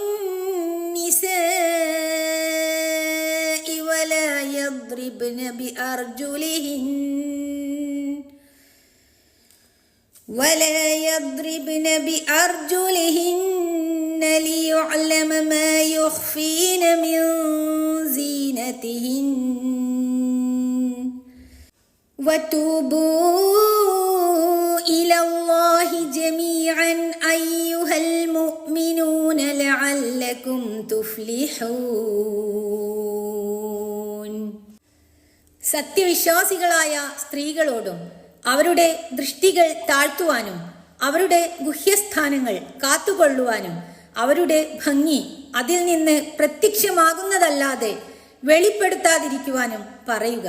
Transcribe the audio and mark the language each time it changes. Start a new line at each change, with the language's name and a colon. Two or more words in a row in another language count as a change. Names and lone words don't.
Arabic: النساء ولا يضربن بأرجلهن ليعلم ما يخفين من زينتهن. وتوبوا إلى الله جميعا أيها المؤمنون لعلكم تفلحون.
Malayalam: സത്യവിശ്വാസികളായ സ്ത്രീകളോടും അവരുടെ ദൃഷ്ടികൾ താഴ്ത്തുവാനും അവരുടെ ഗുഹ്യസ്ഥാനങ്ങൾ കാത്തുകൊള്ളുവാനും അവരുടെ ഭംഗി അതിൽ നിന്ന് പ്രത്യക്ഷമാകുന്നതല്ലാതെ വെളിപ്പെടുത്താതിരിക്കുവാനും പറയുക.